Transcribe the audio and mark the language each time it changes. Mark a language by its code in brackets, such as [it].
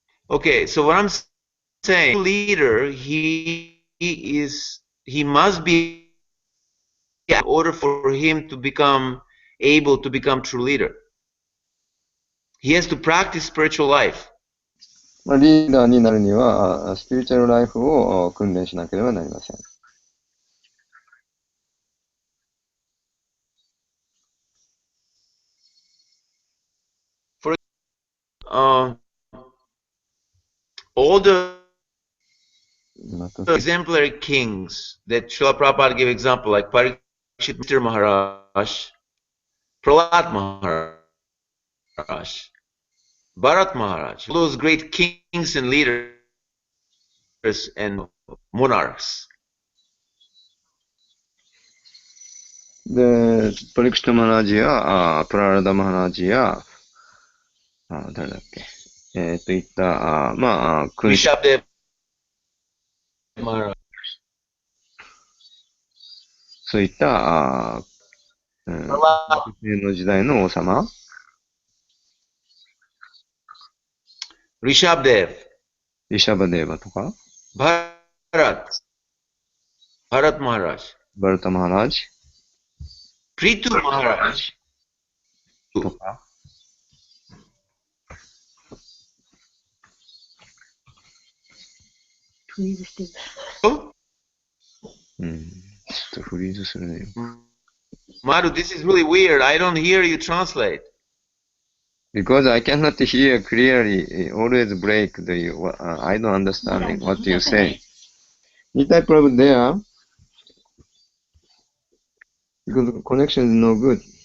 [en] Okay, so what I'm saying, leader, he must be in order for him to become able to become true leader. He has to practice spiritual life. [ja] まあ、リーダーになるには、スピリチュアルライフを訓練しなければなりません。 [en] For all the exemplary kings that Srila Prabhupada gave example, like Parikshit Mr. Maharaj, Prahlad Maharaj, Bharat Maharaj, all those great kings and leaders and monarchs. [ja] で、パリクシタマハラジや、プララダマハラジや、誰だっけいった、まあ、君主、 [en] Rishabdev Maharaj, [ja] そういった、 [en] Prahlad, [ja] の時代の王様、 [en] Rishabdev, [ja] リシャバデーバとか、 [en] Bharat Maharaj, [ja] バルタマハラジ [en] Prithu Maharaj, [ja] とか、フリーズしてる。ちょっとフリーズするね。 [en] Madhu, this is really weird. I don't hear you translate. Because I cannot hear clearly, always break I don't understand what you say. Is that problem there? Because the connection is no good.